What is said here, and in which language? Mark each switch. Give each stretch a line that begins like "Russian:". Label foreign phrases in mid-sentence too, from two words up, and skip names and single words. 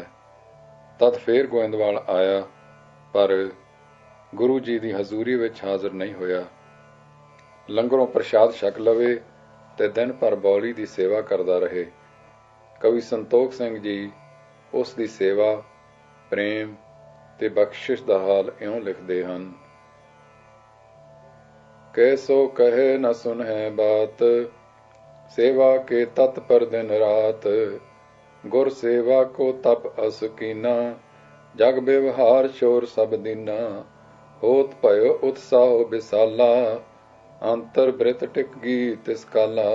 Punjabi: ਤਦ ਫੇਰ ਗੋਇੰਦਵਾਲ ਆਇਆ, ਪਰ ਗੁਰੂ ਜੀ ਦੀ ਹਜ਼ੂਰੀ ਵਿੱਚ ਹਾਜ਼ਰ ਨਹੀਂ ਹੋਇਆ। ਲੰਗਰੋਂ ਪ੍ਰਸ਼ਾਦ ਛਕ ਲਵੇ ਤੇ ਦਿਨ ਭਰ ਬੌਲੀ ਦੀ ਸੇਵਾ ਕਰਦਾ ਰਹੇ। ਕਵੀ ਸੰਤੋਖ ਸਿੰਘ ਜੀ ਉਸ ਦੀ ਸੇਵਾ, ਪ੍ਰੇਮ ਤੇ ਬਖਸ਼ਿਸ਼ ਦਾ ਹਾਲ ਇਉਂ ਲਿਖਦੇ ਹਨ।
Braj: कैसो कहे न सुनहे बात, सेवा के तत्पर दिन रात। गुर सेवा को तप अस कीना, जग व्यवहार शोर सब दीना। होत भयो उत्साह विसाला, अंतर बृत टिक गी तिस काला।